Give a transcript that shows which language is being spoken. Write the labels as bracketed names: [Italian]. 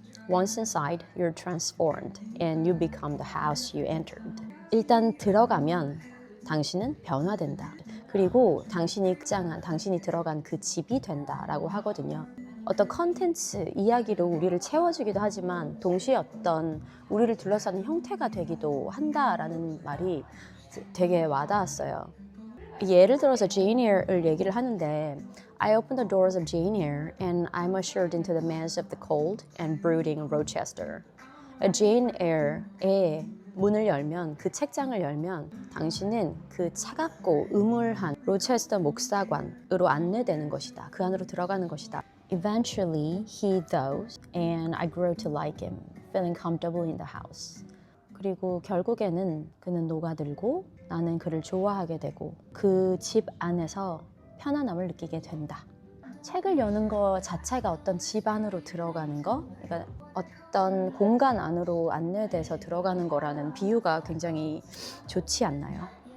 [English] Once inside, you're transformed and you become the house you entered. [Korean] 일단 들어가면 당신은 변화된다. 그리고 당신이 들어간 그 집이 된다라고 하거든요. 어떤 컨텐츠, 이야기로 우리를 채워주기도 하지만 동시에 어떤 우리를 둘러싸는 형태가 되기도 한다라는 말이 되게 와닿았어요. 예를 들어서 Jane Eyre를 얘기를 하는데, [English] I opened the doors of Jane Eyre and I'm ushered into the maze of the cold and brooding Rochester. [Korean] Jane Eyre의 문을 열면, 그 책장을 열면 당신은 그 차갑고 음울한 로체스터 목사관으로 안내되는 것이다. 그 안으로 들어가는 것이다. [English] Eventually he goes and I grow to like him, feeling comfortable in the house. [Korean] 그리고 결국에는 그는 녹아들고 나는 그를 좋아하게 되고 그 집 안에서 편안함을 느끼게 된다. 책을 여는 거 자체가 어떤 집 안으로 들어가는 거, 그러니까 어떤 공간 안으로 안내돼서 들어가는 거라는 비유가 굉장히 좋지 않나요?